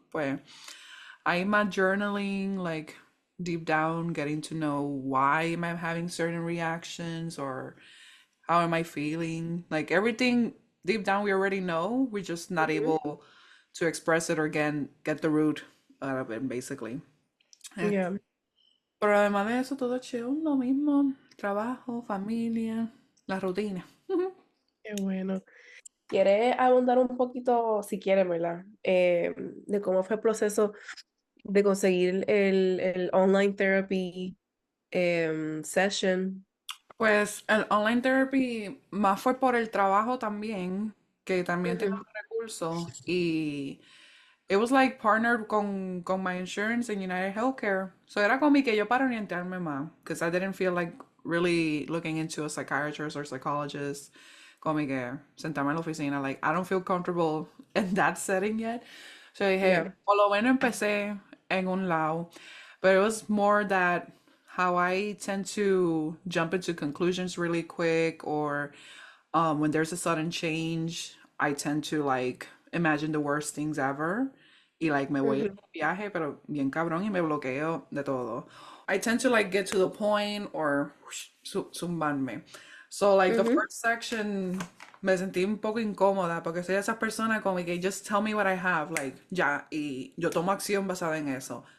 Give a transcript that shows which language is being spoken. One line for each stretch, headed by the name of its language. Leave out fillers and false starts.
English: Pues I'm a journaling like deep down, getting to know why am I having certain reactions or how am I feeling? Like everything deep down we already know. We're just not Ujú. able to express it or get the root out of it, basically. Eh, Yeah.
Spanish: Pero además de eso, todo chill, lo mismo. Trabajo, familia, la rutina. Qué bueno. ¿Quieres abundar un poquito, si quieres, ¿verdad? De cómo fue el proceso de conseguir el online therapy session? Pues el online therapy más fue por el trabajo también, que también tiene Ujú, los recursos.
English: Y it was like partnered con my insurance en United Healthcare. So
Spanish: era como que yo para orientarme más,
English: because I didn't feel like really looking into a psychiatrist or psychologist.
Spanish: Como que sentarme en la oficina,
English: like I don't feel comfortable in that setting yet. So dije, yeah.
Spanish: por lo menos empecé en un lado.
English: But it was more that how I tend to jump into conclusions really quick, or when there's a sudden change, I tend to like imagine the worst things ever.
Spanish: Y like me voy en Ujú, un viaje, pero bien cabrón, y me bloqueo de todo.
English: I tend to like get to the point or zumbarme. So like the ujú. first section
Spanish: me sentí un poco incómoda porque soy esa persona como que
English: just tell me what I have, like
Spanish: ya, y yo tomo acción basada en eso.